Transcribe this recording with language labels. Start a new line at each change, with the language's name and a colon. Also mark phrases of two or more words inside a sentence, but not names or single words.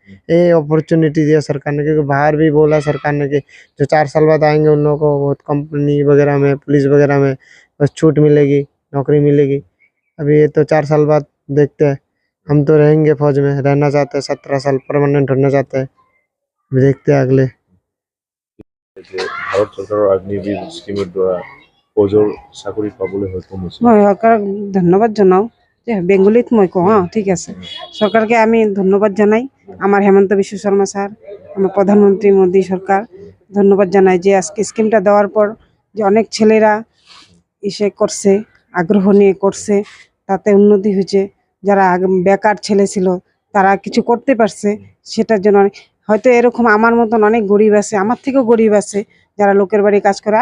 Hindi: ये अपॉर्चुनिटी दिया सरकार ने, क्योंकि बाहर भी बोला सरकार ने कि जो 4 साल बाद आएंगे उन लोगों को बहुत कंपनी वगैरह में, पुलिस वगैरह में बस छूट मिलेगी, नौकरी मिलेगी। अभी ये तो 4 साल बाद देखते हैं। हम तो रहेंगे फौज में, रहना चाहते हैं, 17 साल परमानेंट होना चाहते हैं। अभी देखते हैं आगले।
Assamese: যে ভাৰত চৰকাৰৰ অগ্নিবীৰ স্কিমৰ দ্বাৰা ফৌজৰ চাকৰি পাবলৈ সক্ষম হৈছে। মই চৰকাৰক ধন্যবাদ জনাওঁ যে বেংগলীত মই কওঁ ঠিক আছে।
Bangla: সরকারকে আমি ধন্যবাদ জানাই, আমার হেমন্ত বিশ্ব শর্মা স্যার, আমার প্রধানমন্ত্রী মোদী সরকার ধন্যবাদ জানাই যে আজকে স্কিমটা দেওয়ার পর যে অনেক ছেলেরা এসে করছে, আগ্রহ নিয়ে করছে, তাতে উন্নতি হয়েছে। যারা বেকার ছেলে ছিল তারা কিছু করতে পারছে, সেটার জন্য হয়তো এরকম আমার মতন অনেক গরিব আছে, আমার থেকেও গরিব আছে যারা লোকের বাড়ি কাজ করে।